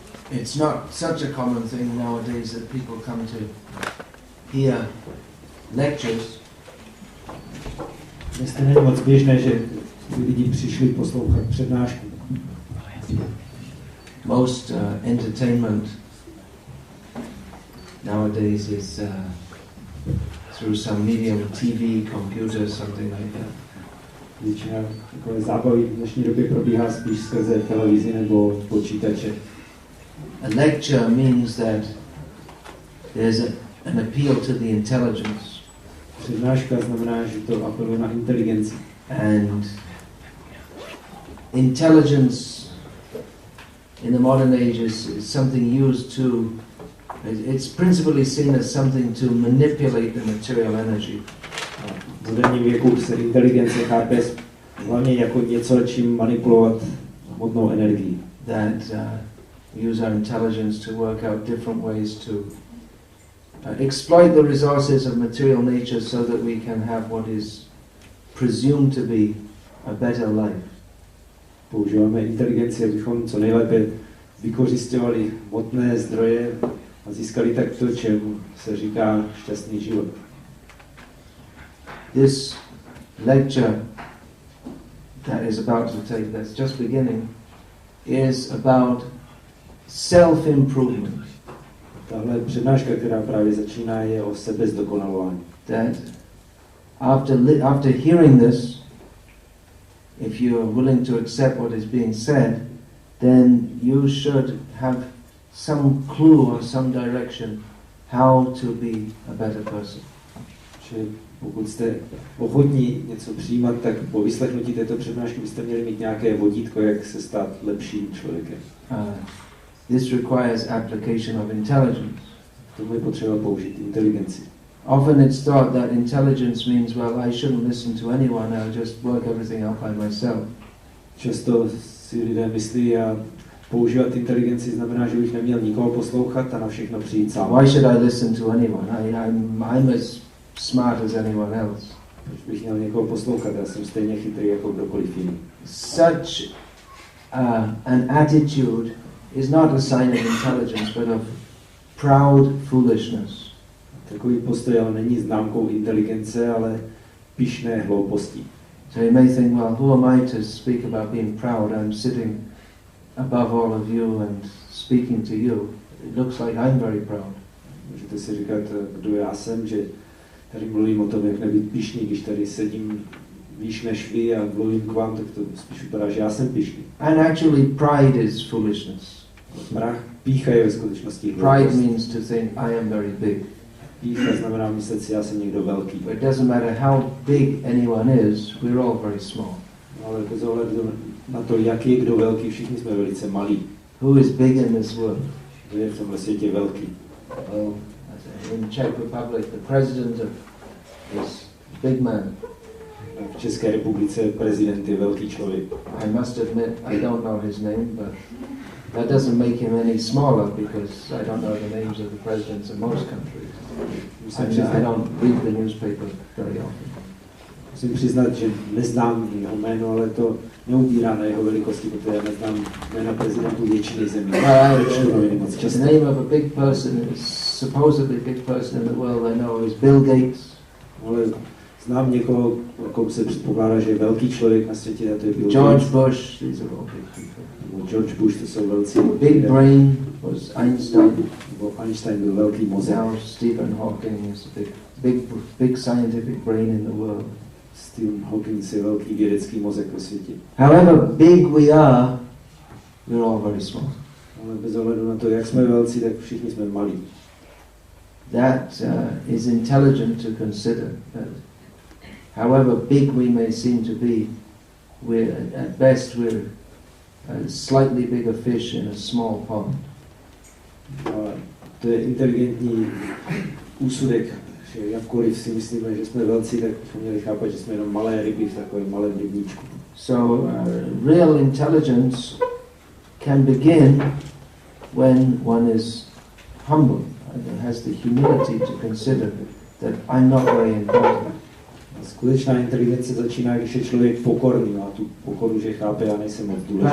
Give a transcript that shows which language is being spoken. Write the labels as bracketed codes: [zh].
[en] It's not such a common thing nowadays that people come to hear lectures. [cs] Dnes to není moc běžné, že lidi přišli poslouchat přednášku. [en] Most entertainment nowadays is through some medium, TV, computer, something like that. [cs] Většina takové zábavy v dnešní době probíhá spíš skrze televizi nebo počítače. [en] A lecture means that there's an appeal to the intelligence. [cs] Přednáška znamená, že to apeluje na inteligenci. [en] And intelligence in the modern age is something used to, it's principally seen as something to manipulate the material energy. [cs] V moderním věku se inteligence chápe hlavně jako něco, čím manipulovat hmotnou energii. [en] That use our intelligence to work out different ways to exploit the resources of material nature so that we can have what is presumed to be a better life. [cs] Používáme inteligenci, abychom co nejlépe vykořisťovali hmotné zdroje a získali tak to, čemu se říká šťastný život. [en] This lecture that is about to take, that's just beginning, is about self-improvement. [cs] Tahle přednáška, která právě začíná, je o sebezdokonalování. [en] That after hearing this, if you are willing to accept what is being said, then you should have some clue or some direction how to be a better person. [cs] Čili pokud jste ochotní něco přijímat, tak po vyslechnutí této přednášky byste měli mít nějaké vodítko, jak se stát lepším člověkem. [en] This requires application of intelligence. [cs] K tomu je potřeba použít inteligenci. [en] Often it's thought that intelligence means, well, I shouldn't listen to anyone, I'll just work everything out by myself. [cs] Často si lidé myslí, a používat inteligenci znamená, že bych neměl nikoho poslouchat a na všechno přijít sám. [en] Why should I listen to anyone? I'm as smart as anyone else. [cs] Proč bych měl někoho poslouchat? Já jsem stejně chytrý jako kdokoliv jiný. [en] Such an attitude is not a sign of intelligence, but of proud foolishness. [cs] Takový postoj ale není známkou inteligence, ale pyšné hlouposti. [en] So you may think, well, who am I to speak about being proud? I'm sitting above all of you and speaking to you. It looks like I'm very proud. [cs] Můžete si říkat, kdo já jsem, že tady mluvím o tom, jak nebýt pyšný, když tady sedím výš než vy a mluvím k vám, tak to spíš vypadá, že já jsem pyšný. [en] And actually pride is foolishness. [cs] Pícha je ve skutečnosti hloupost. [en] Pride means to think I am very big. [cs] Pícha znamená myslet si, já jsem někdo velký. [en] But it doesn't matter how big anyone is, we're all very small. [cs] Ale bez ohledu na to, jak je kdo velký, všichni jsme velice malí. [en] Who is big in this world? [cs] Kdo je v tomhle světě velký? [en] Well, in Czech Republic, the president is a big man. [cs] V České republice prezident je velký člověk. [en] I must admit, I don't know his name, but that doesn't make him any smaller because I don't know the names of the presidents in most countries. I don't read the newspaper very often. [cs] Musím přiznat, že neznám jeho jméno, ale to neubírá na jeho velikosti, protože já neznám jména prezidentů většiny zemí. [en] The name of a big person, supposedly big person in the world I know is Bill Gates. [cs] Ale znám někoho, komu se předpokládá, že je velký člověk na světě, a to je Bill [en] George Bush, these are all big people. [cs] George Bush, to jsou velcí. [en] Big brain was Einstein. [cs] Einstein byl velký mozek. [en] Now Stephen Hawking is a big scientific brain in the world. [cs] Stephen Hawking je velký vědecký mozek ve světě. [en] However big we are, we're all very small. [cs] Ale bez ohledu na to, jak jsme velcí, tak všichni jsme malí. [en] That is intelligent to consider that however big we may seem to be, at best we're a slightly bigger fish in a small pond. [cs] To je inteligentní úsudek, že jakkoliv si myslíme, že jsme velcí, tak bychom měli chápat, že jsme jenom malé ryby v takovém malém rybníčku. [en] So real intelligence can begin when one is humble and has the humility to consider that I'm not very important. [cs] Skutečná inteligence začíná, když je člověk pokorný, a tu pokoru, že chápe, já nejsem moc důležitý.